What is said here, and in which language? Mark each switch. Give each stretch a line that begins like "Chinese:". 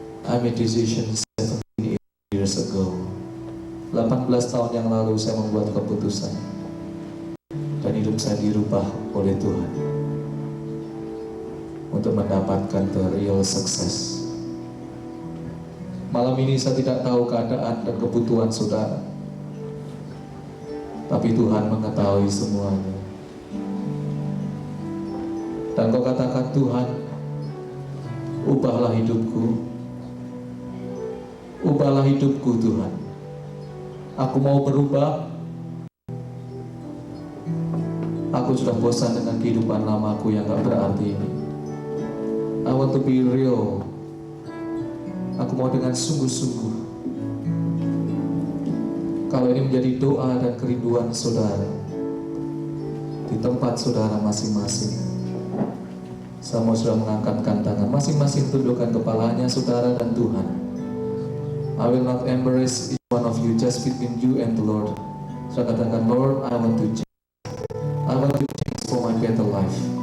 English: I made decision 17 years ago.
Indonesian: 18 tahun yang lalu saya membuat keputusan, dan hidup saya dirubah oleh Tuhan untuk mendapatkan
English: the real success.
Indonesian: Malam ini saya tidak tahu keadaan dan kebutuhan saudara, tapi Tuhan mengetahui semuanya. Dan kau katakan, Tuhan, ubahlah hidupku. Ubahlah hidupku, Tuhan. Aku mau berubah. Aku sudah bosan dengan kehidupan lamaku yang gak berarti ini.
English: I want to be real.
Indonesian: Aku mau dengan sungguh-sungguh. Kalau ini menjadi doa dan kerinduan saudara di tempat saudara masing-masing, semua sudah mengangkatkan tangan, masing-masing tundukkan kepalanya saudara dan Tuhan.
English: I will not embarrass each one of you, just between you and the Lord.
Indonesian: Saya katakan,
English: Lord, I want to change. I want to change for my better life.